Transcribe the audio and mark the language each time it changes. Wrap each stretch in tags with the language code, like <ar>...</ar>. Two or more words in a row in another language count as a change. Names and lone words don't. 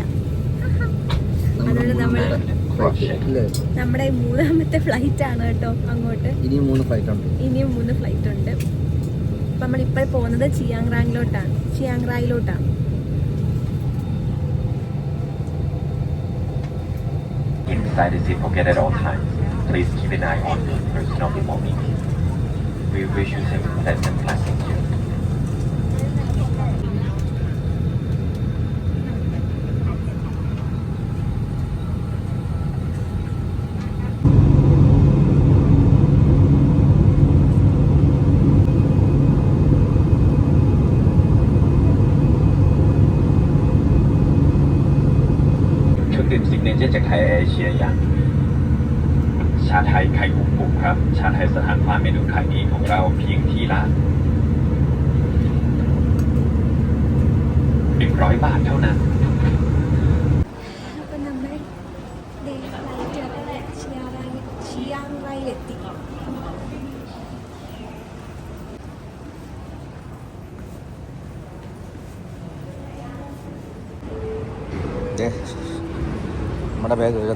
<ml>അതുകൊണ്ട് നമ്മുടെ 3ാമത്തെ ഫ്ലൈറ്റ് ആണ് കേട്ടോ അങ്ങോട്ട്. ഇനിയും 3 ഫ്ലൈറ്റ് ഉണ്ട്. അപ്പം നമ്മളിപ്പോൾ പോകുന്നത് ചിയാങ്റായിലോട്ടാണ്.</ml> <en>excited seat pocket at all times. Please keep an eye on your personal belongings. We wish you safe and pleasant flight. Thank you. signature</en> <th>จากไทยเอเชียอย่าง ชาไทยไข่กุกครับชาไทยสถานฟ้าเมนูขายดีของเราเพียงที่ละ100 บาทเท่านั้น</th> <ml>അപ്പം നമ്മൾ ചിയാങ്റായിലെത്തി. നമ്മുടെ ബാഗ് വരുന്നു.</ml>